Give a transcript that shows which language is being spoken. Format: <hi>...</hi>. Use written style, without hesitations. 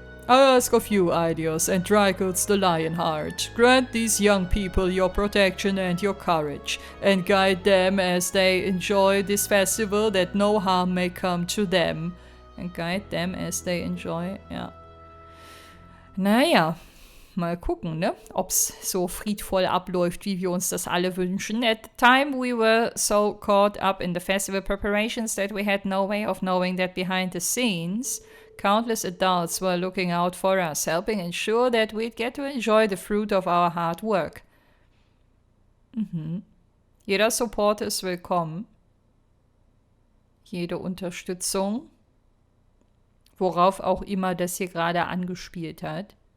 <en>I ask of you, Idios, and Drygood's the Lionheart. Grant these young people your protection and your courage, and guide them as they enjoy this festival, that no harm may come to them. And guide them as they enjoy, ja.</en> <de>Naja, mal gucken, ne? Ob's so friedvoll abläuft, wie wir uns das alle wünschen. At the time we were so caught up in the festival preparations that we had no way of knowing that behind the scenes, countless adults were looking out for us, helping ensure that we'd get to enjoy the fruit of our hard work. Jeder Support ist willkommen. Jede Unterstützung. Worauf auch immer das hier gerade angespielt hat.</de>